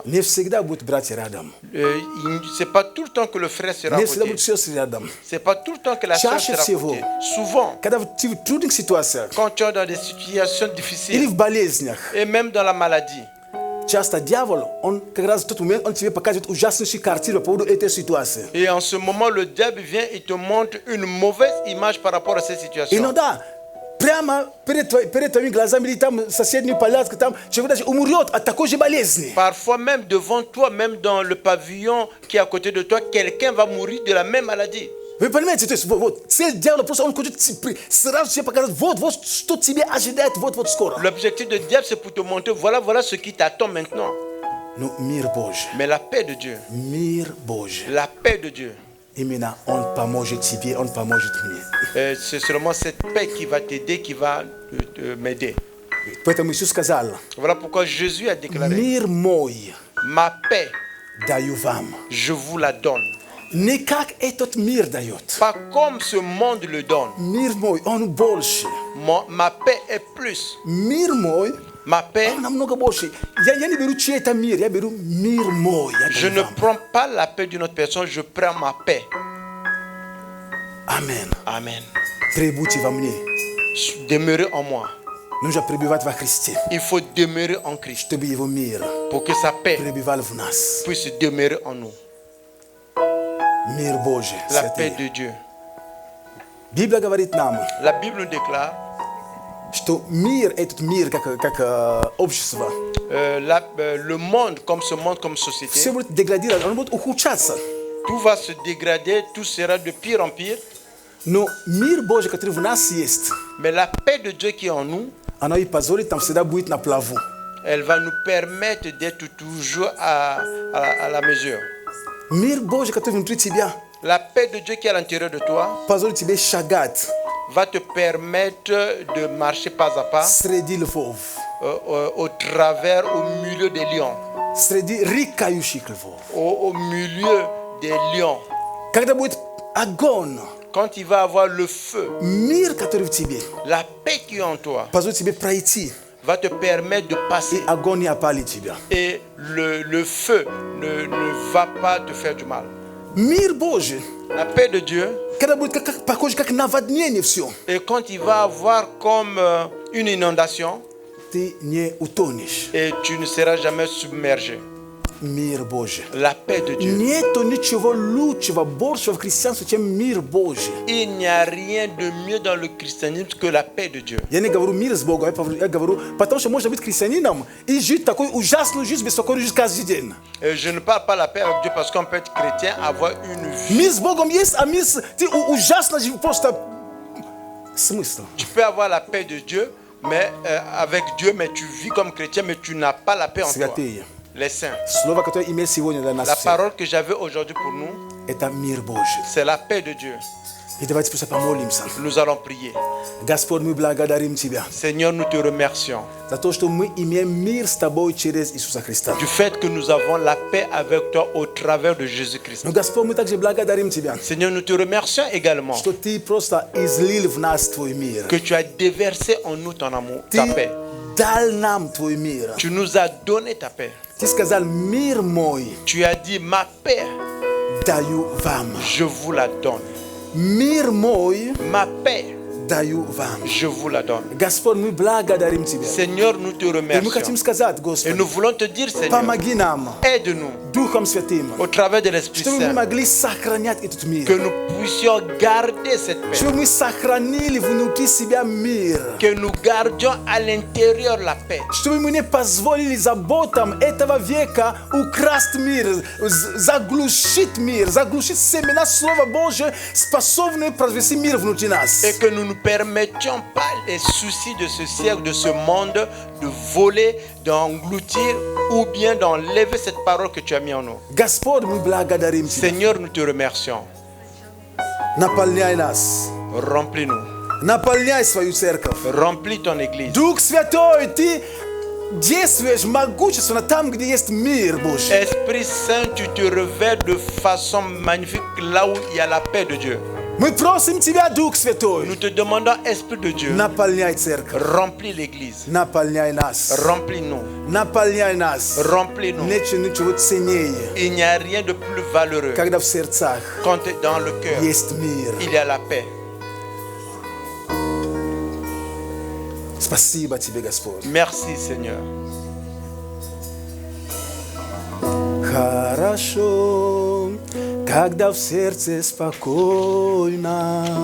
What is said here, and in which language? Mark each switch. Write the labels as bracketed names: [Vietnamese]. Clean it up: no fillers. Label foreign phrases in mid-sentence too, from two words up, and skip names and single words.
[Russian] Не всегда будут братья рядом. [French] C'est pas tout le temps que le frère sera à [Russian] Не всегда [French] côté. [Russian] будут сестры рядом. [French] C'est pas tout le temps que la sœur [Russian] Чаще [French] sera à [Russian] всего. [French] côté. Souvent, [Russian] Когда ты в трудных ситуациях [French] quand tu es dans des situations [Russian] или [French] difficiles [Russian] в болезнях, [French] et même dans la maladie, [Russian] часто дьявол, он как раз в тот момент, он тебе покажет ужасную картину по поводу этой ситуации. [French] et en ce moment, le diable vient et te montre une mauvaise image par rapport à cette situation. [Russian] Иногда прямо перед твоими глазами или там соседний палатка, там человек даже умрет от такой же болезни. [French] Parfois même devant toi, même dans le pavillon qui est à côté de toi, quelqu'un va mourir de la même maladie. [Russian] Вы понимаете, то есть вот цель дьявола просто он хочет сразу тебе показать, вот что тебе ожидает, вот скоро. [French] L'objectif du diable, c'est pour te montrer, voilà ce qui t'attend maintenant. [Russian] Но мир Божий, [French] Mais la paix de Dieu, [Russian] мир Божий, [French] la paix de Dieu, [Russian] именно он поможет тебе, он поможет мне. [French] c'est seulement cette paix qui va t'aider, qui va m'aider. [Russian] Поэтому Иисус сказал, [French] Voilà pourquoi Jésus a déclaré, [Russian] мир мой [French] ma paix, [Russian] даю вам. [French] je vous la donne. [Russian] Не как этот мир дает. [French] Pas comme ce monde le donne. [Russian] Мир мой, он больше. [French] Ma paix est plus. [Russian] Мир мой, [French] Ma paix, [Russian] он намного больше. Я не беру чей-то мир, я беру мир мой. Я [French] je [Russian] даю [French] ne [Russian] вам. [French] prends pas la paix d'une autre personne, je prends ma paix. [Russian] Amen. [French] Amen. [Russian] Пребудьте во мне. [French] Demeurez en moi. [Russian] Нужно пребывать во Христе, [French] Il faut demeurer en Christ [Russian] чтобы его мир [French] pour que sa paix [Russian] пребывал в нас. [French] puisse demeurer en nous. [Russian] Мир Божий. [French] La paix [Russian] святые. [French] de Dieu. [Russian] Библия говорит нам, [French] La Bible nous déclare [Russian] что мир, этот мир, как общество, [French] le monde, comme ce monde, comme [Russian] все [French] société, [Russian] будет деградировать, он будет ухудшаться. [French] tout va se dégrader, tout sera de pire en pire. [Russian] Но мир Божий, который в нас есть, [French] Mais la paix de Dieu qui est en nous, [Russian] она и позволит нам всегда быть на плаву. [French] elle va nous permettre d'être toujours à la mesure. [Russian] Мир Божий, который внутри тебя, [French] La paix de Dieu qui est à l'intérieur de toi [Russian] позволит тебе шагать [French] va te permettre de marcher pas à pas [Russian] среди львов, [French] au travers, au milieu des lions, [Russian] среди рыкающих львов. [French] au milieu des lions. [Russian] Когда будет огонь, [French] Quand il va avoir le feu, [Russian] мир, который в тебе, [French] la paix qui est en toi [Russian] позволит тебе пройти, [French] va te permettre de [Russian] и [French] passer. [Russian] огонь не опалит тебя. [French] Et le feu ne va pas te faire du mal. [Russian] Мир Божий, [French] La paix de Dieu, [Russian] когда будет похоже, как наводнение все, [French] et quand il va avoir comme une inondation, [Russian] ты не утонешь. [French] et tu ne seras jamais submergé. [Russian] Мир Божий. [French] La paix de Dieu. [Russian] Нету ничего лучшего, большего в христианстве, чем мир Божий. [French] Il n'y a rien de mieux dans le christianisme que la paix de Dieu. [Russian] Я не говорю мир с Богом, я говорю, потому что можно быть христианином и жить такой ужасную жизнь, беспокойную жизнь каждый день. [French] Je ne parle pas la paix avec Dieu parce qu'on peut être chrétien, avoir une vie. [Russian] Мир с Богом есть, а мир ты ужасно живешь, просто Смысл? [French] Tu peux avoir la paix de Dieu, mais avec Dieu, mais tu vis comme chrétien, mais tu n'as pas la paix en toi. [Russian] Святые. [French] Les saints. [Russian] Слово, которое имеет сегодня для нас [French] La [Russian] всех, [French] parole que j'avais aujourd'hui pour nous, [Russian] это мир Божий. [French] c'est la paix de Dieu. [Russian] И давайте просто помолимся. [French] Nous allons prier. [Russian] Господь, мы благодарим Тебя [French] Seigneur, nous te remercions [Russian] за то, что мы имеем мир с Тобой через Иисуса Христа. [French] du fait que nous avons la paix avec toi au travers de Jésus-Christ. [Russian] Но, Господь, мы также благодарим Тебя, [French] Seigneur, nous te remercions également [Russian] что Ты просто излил в нас Твой мир. [French] que tu as déversé en nous ton amour, ta [Russian] Ты [French] paix. [Russian] дал нам Твой мир. [French] Tu nous as donné ta paix. [Russian] Ты сказал, мир мой [French] Tu as dit, ma paix, [Russian] даю вам. [French] je vous la donne. [Russian] Мир мой [French] Ma paix, [Russian] даю вам. [French] je vous la donne. [Russian] Господь, мы благодарим Тебя. [French] Seigneur, nous te [Russian] И мы [French] remercions. [Russian] хотим сказать, [French] Et [Russian] Господи, [French] nous voulons te dire, Seigneur, [Russian] помоги нам [French] aide-nous [Russian] Духом Святым, [French] au travers de l'Esprit [Russian] чтобы мы [French] Saint, [Russian] могли сохранять этот [French] que [Russian] мир. [French] nous puissions garder cette paix, [Russian] Чтобы мы сохранили внутри себя мир. [French] que nous gardions à l'intérieur la paix, [Russian] Чтобы мы не позволили заботам этого века украсть мир, заглушить семена Слова Божия, способные произвести мир внутри нас. [French] et que nous ne permettions pas les soucis de ce siècle, de ce monde, de voler, d'engloutir ou bien d'enlever cette parole que tu as mis en nous. [Russian] Господь, мы благодарим Тебя. [French] Seigneur, nous te remercions. [Russian] Наполняй нас. [French] Remplis-nous. [Russian] Наполняй свою церковь. [French] Remplis ton église. [Russian] Дух Святой, Ты действуешь могущественно там, где есть мир Божий. [French] Esprit Saint, tu te révèles de façon magnifique là où il y a la paix de Dieu. [Russian] Мы просим Тебя, Дух Святой, [French] Nous te demandons, Esprit de Dieu, [Russian] наполняй церковь. [French] remplis l'église. [Russian] Наполняй нас. [French] Remplis-nous. [Russian] Наполняй нас. [French] Remplis-nous. [Russian] Нет ничего ценнее, [French] Il n'y a rien de plus valeureux [Russian] когда в сердцах [French] quand dans le cœur, [Russian] есть мир. [French] il y a la paix. [Russian] Спасибо Тебе, Господь. [French] Merci, Seigneur. [Russian] Хорошо, когда в сердце спокойно.